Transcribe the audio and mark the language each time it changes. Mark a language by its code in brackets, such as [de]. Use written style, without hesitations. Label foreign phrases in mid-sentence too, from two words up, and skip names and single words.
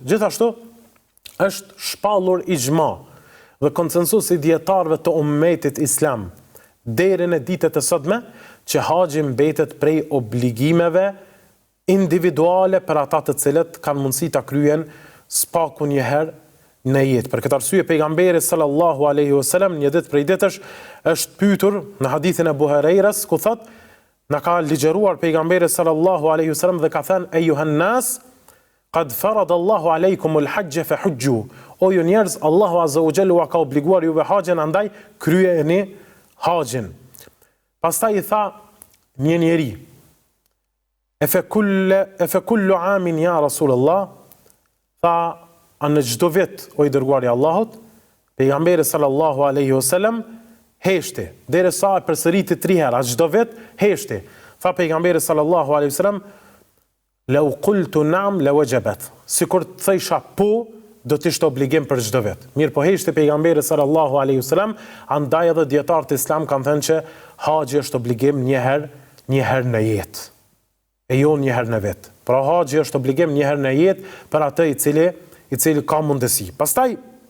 [sq] Gjithashtu është shpallur ixhma dhe konsensusi i dietarëve të ummetit islam deri në ditët e sotme që haxhi mbetet prej obligimeve individuale për ata të cilët kanë mundësi ta kryejnë spaku një herë në jetë. Për këtë arsye pejgamberi [ar] sallallahu alaihi wasallam [sq] një ditë prej ditësh është pyetur në hadithin e Abu Hurajras, ku thotë: "Na ka ligjëruar pejgamberi sallallahu alaihi wasallam dhe ka thënë: [ar] Ejuhan nas, qad farada Allahu aleikumul hajj fa hujju." [sq] O ju njerëz, Allahu [ar] azza wa jalla [sq] ka obliguar juve haxhin, andaj kryeni haxhin. [ar] Pastaj i tha një njeri: "E fe kullu amin ya Rasulullah?" [sq] Tha: "A në çdo vit, o i dërguari i Allahut?" Pejgamberi [ar] sallallahu alaihi wasallam [sq] heshti, derisa e përsëriti 3 herë, çdo vit heshti. Tha pejgamberi [ar] sallallahu alaihi wasallam: "Law qultu na'am la wajabat." [sq] Sikur të thësha po, do të ishte obligim për çdo vit. Mirë po heshti pejgamberi [ar] sallallahu alaihi wasallam, [sq] andaj edhe dietarët islam kanë thënë që haxhi është obligim një herë në jetë, e jo një herë në vit. Pra haxhi është obligim një herë në jetë për atë i cili ka mundësi.